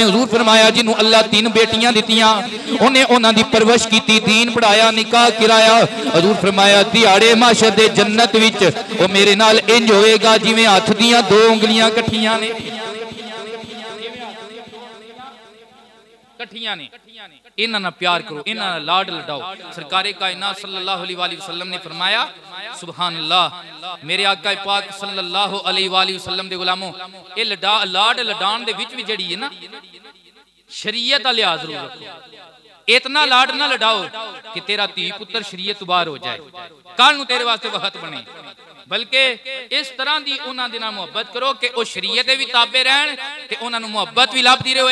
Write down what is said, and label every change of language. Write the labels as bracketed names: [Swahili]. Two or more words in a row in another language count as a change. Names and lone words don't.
[Punjabi] حضور فرمایا جنہوں اللہ 3 بیٹیاں دتیاں انہیں انہاں دی پرورش کیتی، دین پڑھایا، نکاح کرایا. حضور فرمایا دیہاڑے محشر دے جنت وچ او میرے نال انج ہوئے گا جویں ہتھ دیاں 2 انگلیاں کٹھیاں نے, کٹھیاں نے. انہاں نال پیار کرو، انہاں نال لاڈ لڈاؤ۔ سرکارِ کائنات [Arabic] صلى الله عليه وسلم [Punjabi] نے فرمایا [Arabic] سبحان الله [Punjabi] میرے آقا پاک [Arabic] صلى الله عليه وسلم [Punjabi] دے غلاموں یہ لاڈ لڈان دے وچ بھی جہڑی ہے نا شریعت دا لحاظ ضرور رکھو. اتنا لاڈ نا لڈاؤ کہ تیرا دھی پتر شریعت باہر ہو جائے، کل نوں تیرے واسطے وقت بنے، بلکہ اس طرح کہ انہاں دے نال محبت کرو کہ وہ شریعت دے بھی تابع رہن تے انہاں نوں محبت بھی لبھدی رہے.